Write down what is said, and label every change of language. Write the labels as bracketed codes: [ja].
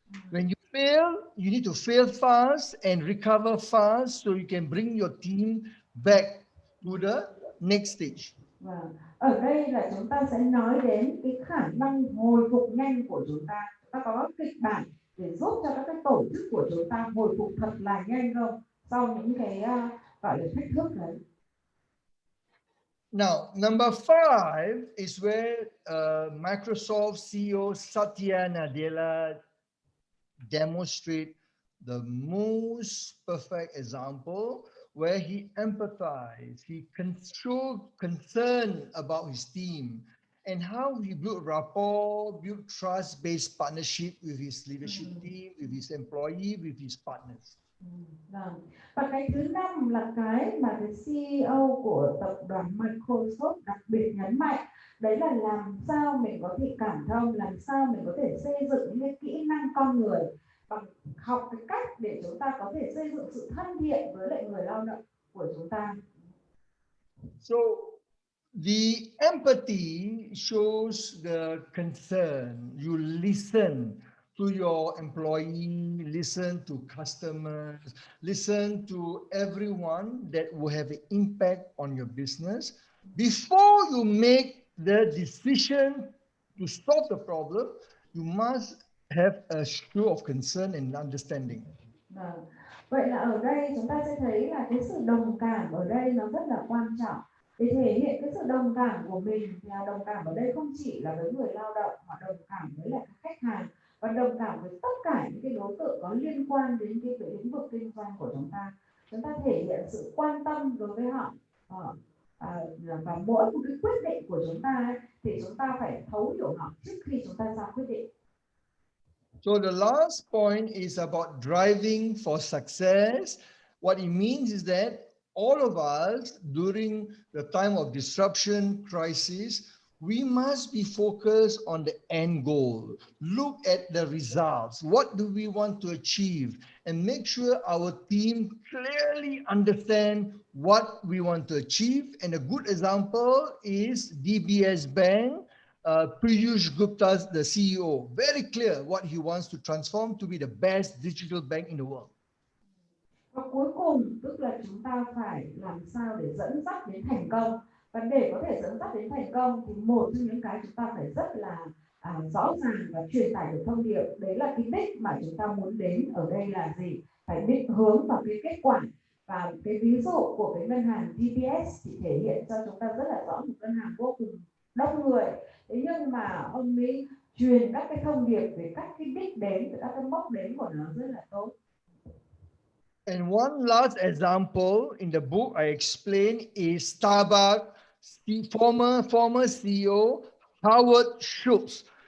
[en] When you fail, you need to fail fast and recover fast so you can bring your team back to the next stage. [vi] Và ở đây là chúng ta sẽ nói đến cái khả năng hồi phục nhanh của chúng ta. Chúng ta có kịch bản để giúp cho các cái tổ chức của chúng ta hồi phục thật là nhanh không? Sau những cái gọi là thách thức đấy. [en] Now, number 5 is where Microsoft CEO Satya Nadella demonstrate the most perfect example where he empathized, he showed concern about his team and how he built rapport, built trust-based partnership with his leadership team, with his employee, with his partners. [vi] Và cái thứ 5 là cái mà cái CEO của tập đoàn Microsoft đặc biệt nhấn mạnh, đấy là làm sao mình có thể cảm thông, làm sao mình có thể xây dựng những cái kỹ năng con người bằng học cái cách để chúng ta có thể xây dựng sự thân thiện với lại người lao động của chúng ta. [en] So the empathy shows the concern. You listen to your employee, listen to customers, listen to everyone that will have an impact on your business. Before you make the decision to stop the problem, you must have a show of concern and understanding. [vi] Vậy là ở đây chúng ta sẽ thấy là cái sự đồng cảm ở đây nó rất là quan trọng. Để thể hiện cái sự đồng cảm của mình thì đồng cảm ở đây không chỉ là với người lao động mà đồng cảm với lại khách hàng và đồng cảm với tất cả những cái đối tượng có liên quan đến cái lĩnh vực kinh doanh của chúng ta. Chúng ta thể hiện sự quan tâm đối với họ và mỗi một cái quyết định của chúng ta ấy, thì chúng ta phải thấu hiểu họ trước khi chúng ta ra quyết định. [en] So the last point is about driving for success. What it means is that all of us during the time of disruption crisis, we must be focused on the end goal. Look at the results. What do we want to achieve? And make sure our team clearly understand what we want to achieve. And a good example is DBS Bank. Piyush Gupta, the CEO, very clear what he wants to transform to be the best digital bank in the world. [vi] Và cuối cùng tức là chúng ta phải làm sao để dẫn dắt đến thành công. Và để có thể dẫn dắt đến thành công thì một trong những cái chúng ta phải rất là rõ ràng và truyền tải được thông điệp. Đấy là cái đích mà chúng ta muốn đến ở đây là gì? Phải định hướng vào cái kết quả. Và cái ví dụ của cái ngân hàng DBS thì thể hiện cho chúng ta rất là rõ một ngân hàng vô cùng đông người. Thế nhưng mà ông ấy truyền các cái thông điệp về các cái đích đến, các cái mốc đến của nó rất là tốt. [en] And one last example in the book I explain is Starbucks former CEO Howard Schultz.